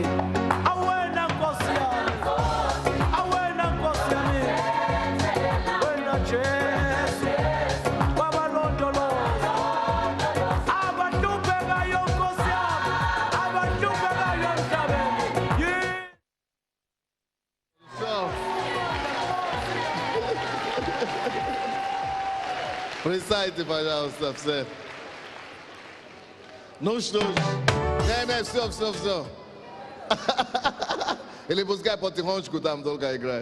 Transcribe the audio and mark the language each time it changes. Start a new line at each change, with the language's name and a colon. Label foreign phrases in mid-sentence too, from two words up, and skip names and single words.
Zulu: Awena Nkosi yami, awena Nkosi yami, wena Jesu wabalondoloza. Abahluphekayo Nkosi yami, abahluphekayo emhlabeni.
Russian: So. Присядьте, пожалуйста, все. Ну что ж. Не, все. Или пускай потихонечку там только играет.